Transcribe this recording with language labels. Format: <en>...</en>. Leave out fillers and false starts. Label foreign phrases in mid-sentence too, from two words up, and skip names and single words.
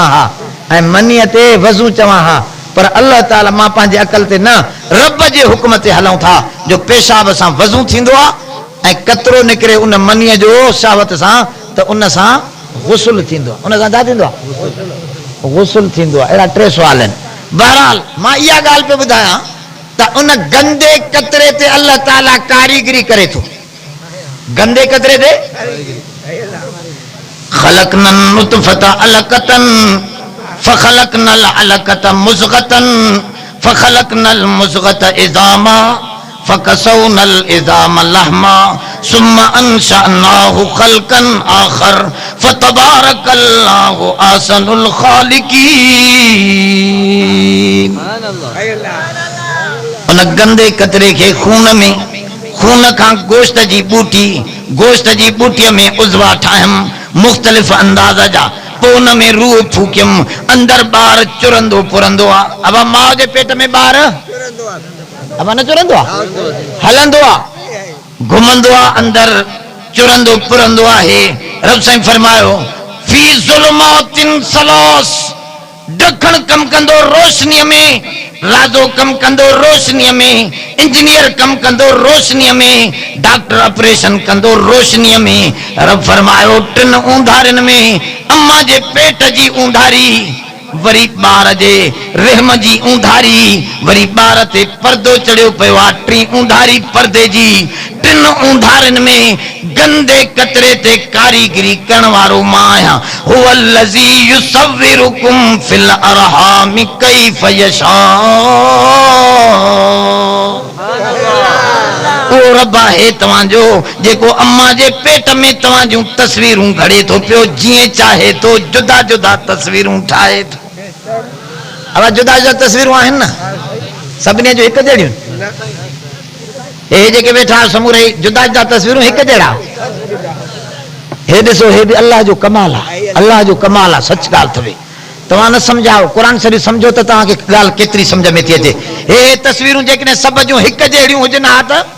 <sd>हा ऐं मनीअ ते वजू चवा हा पर अल्लाह ताला मां पंहिंजे अकल ते न रब जे हुक्म ते हलूं था जो पेशाब सां वजू थींदो आ ऐं कतरो निकरे उन मनीअ जो शहवत सां त उन सां गुस्ल थींदो उन सां छा थींदो आहे गुस्ल थींदो आहे अहिड़ा टे सुवाल आहिनि बहरहाल मां इहा ॻाल्हि पे ॿुधायां त उन गंदे कतरे ते अल्लाह ताला कारीगरी करे थो गंदे कतरे ते</sd> <ar>خلقنا النطفة علقة فخلقنا العلقة مضغة فخلقنا المضغة عظاما فكسونا العظام لحما ثم أنشأناه خلقا آخر فتبارك الله أحسن</ar> <sd>खालिकीन उन गंदे कतरे के खून में खून का गोश्त जी बूटी में उज़वा ठायम मुख्तलिफ अंदाज़ जा पो उन में रूह फूकियम अंदर बार चुरंदो पुरंदो आ अब मां जे पेट में बार अब न चुरंदो आ हलंदो आ घुमंदो आ अंदर चुरंदो पुरंदो आहे रब साईं फरमायो</sd> <ar>في ظلمات ثلاث</ar> <sd>ढकण कम कंदो रोशनी में राजो कम कंदो रोशनी में इंजीनियर कम कंदो रोशनी में डॉक्टर ऑपरेशन कंदो रोशनी में रब फरमायो टिन ऊंधारन में अम्मा जे पेट जी ऊंधारी वरी बार जे रहम जी ऊंधारी वरी बार ते पर्दो चढ़ियो पियो आहे टी ऊंधारी पर्दे जी टिन ऊंधारन में गंदे कतरे ते कारीगरी करण वारो मां आहियां</sd> <ar>هو الذي يصوركم في الأرحام كيف يشاء</ar> <sd>ओ रब है तवांजो जेको अम्मा जे पेट में तवांजूं तस्वीरूं घड़े थो पियो जीअं चाहे तो जुदा जुदा तस्वीरूं ठाहे थो अब जुदा जुदा तस्वीरूं आहिनि न सभिनी जो हिकु जहिड़ियूं हे जेके वेठा समूरे जुदा जुदा तस्वीरूं हिकु जहिड़ा हे ॾिसो हे बि अल्लाह जो कमाल आहे अल्लाह जो कमाल आहे सच ॻाल्हि अथव तव्हां न सम्झाओ क़ुरान शरीफ़ सम्झो त तव्हांखे ॻाल्हि केतिरी सम्झ में थी अचे हे तस्वीरूं जेकॾहिं सभु जूं हिकु जहिड़ियूं हुजनि हा</sd>